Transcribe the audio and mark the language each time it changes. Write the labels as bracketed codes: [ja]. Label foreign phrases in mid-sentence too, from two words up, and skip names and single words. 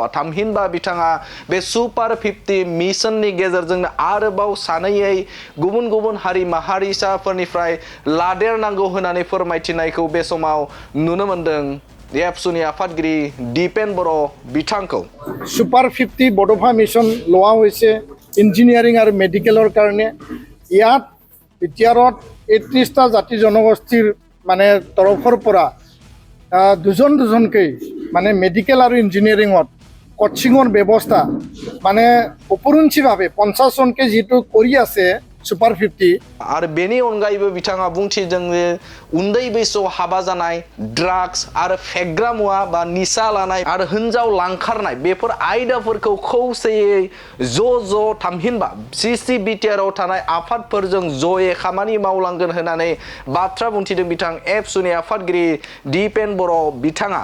[brx] थामहिनबा बिथाङा बे सुपार 50 मिशननि गेजेरजोंनो आरोबाव सानैयै गुबुन हारि माहारिसाफोरनिफ्राय लादेरनांगौ होननानै फोरमायथिनायखौ बे समाव नुनो मोन्दों एबसुनि आफादगिरि दिपेन बर' बिथांखौ। [as] सुपार 50 বড'ফা মিছন লোৱা হৈছে ইঞ্জিনিয়াৰিং আৰু মেডিকেলৰ কাৰণে। ইয়াত বিটিআৰত 31টা জাতি জনগোষ্ঠীৰ মানে তৰফৰ পৰা দুজনকৈ মানে মেডিকেল আৰু ইঞ্জিনিয়াৰিঙত কোচিঙৰ ব্যৱস্থা মানে উপৰঞ্চিভাৱে 50 জনকৈ যিটো কৰি আছে सुपार 50 [brx] आरो बेनि अनगायैबो बिथाङा बुंथिदों जे उन्दै बैसोआव हाबा जानाय ड्राग्स आरो फेग्रा मुवा बा निसा लानाय आरो हिन्जाव लांखारनाय बेफोर आयदाफोरखौ खौसेयै ज' थामहिनबा Ccbtro थानाय आफादफोरजों ज'यै खामानि मावलांगोन होननानै बाथ्रा बुंथिदों बिथां एबसुनि आफादगिरि दिपेन बर' बिथाङा।